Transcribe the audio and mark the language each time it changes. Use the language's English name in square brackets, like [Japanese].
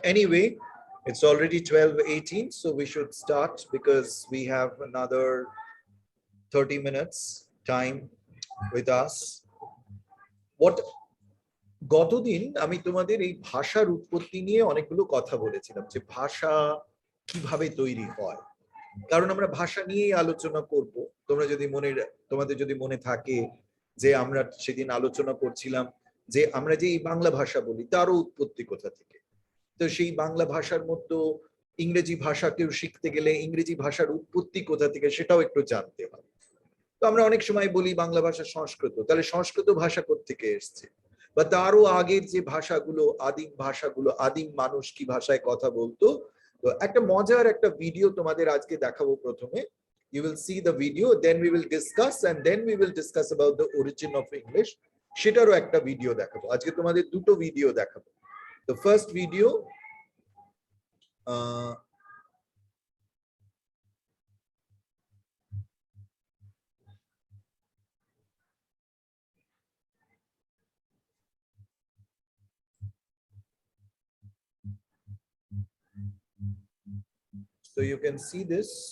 [English] Anyway, it's already 12:18, so we should start because we have another 30 minutes time with us. [Bangla] What গতদিন আমি তোমাদের এই ভাষার উৎপত্তি নিয়ে অনেকগুলো কথা বলেছিলাম যে ভাষা কিভাবে তৈরি হয়, কারণ আমরা ভাষা নিয়েই আলোচনা করব। তোমাদের যদি মনে থাকে যে আমরা সেদিন আলোচনা করছিলাম যে আমরা যে এই বাংলা ভাষা বলি তারও উৎপত্তি কোথা থেকে। তো সেই বাংলা ভাষার মধ্যে ইংরেজি ভাষা কেউ শিখতে গেলে ইংরেজি ভাষার উৎপত্তি কোথা থেকে সেটাও একটু জানতে হয়। তো আমরা অনেক সময় বলি বাংলা ভাষা সংস্কৃত, তাহলে সংস্কৃত ভাষা কোত্থেকে এসছে, বা তারও আগের যে ভাষাগুলো আদিম মানুষ কি ভাষায় কথা বলতো। তো একটা মজার একটা ভিডিও তোমাদের আজকে দেখাবো। প্রথমে [English] you will see the video, then we will discuss, and then we will discuss about the origin of English. [Bangla] সেটারও একটা ভিডিও দেখাবো আজকে, তোমাদের দুটো ভিডিও দেখাবো। [English] The first video, so you can see this.